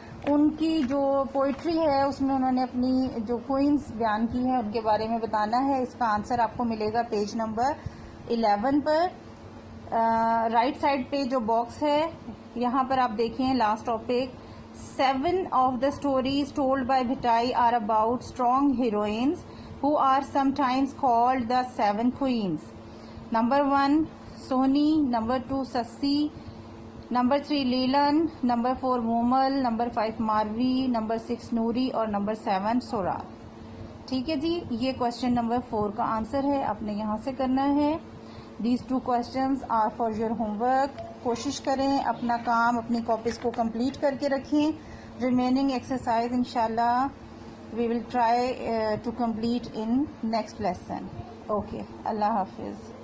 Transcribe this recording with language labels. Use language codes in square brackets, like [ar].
[ur] ان کی جو پوئٹری ہے اس میں انہوں نے اپنی جو کوئنز بیان کی ہیں ان کے بارے میں بتانا ہے. اس کا آنسر آپ کو ملے گا پیج نمبر 11 پر. رائٹ سائڈ پہ جو باکس ہے یہاں پر آپ دیکھیں last topic, [en] 7 of the stories told by Bhittai are about strong heroines who are sometimes called the 7 queens. Number 1 Soni, number 2 Sassi, number 3 Leelan, number 4 Momal, number 5 Marvi, number 6 Noori اور number 7 Sora. [ur] ٹھیک ہے جی, یہ question number 4 کا answer ہے, آپ نے یہاں سے کرنا ہے. [en] These 2 questions are for your homework. [ur] کوشش کریں اپنا کام اپنی کاپیز کو کمپلیٹ کر کے رکھیں. [en] Remaining exercise انشاءاللہ we will try to complete in next lesson. Okay, Allah Hafiz.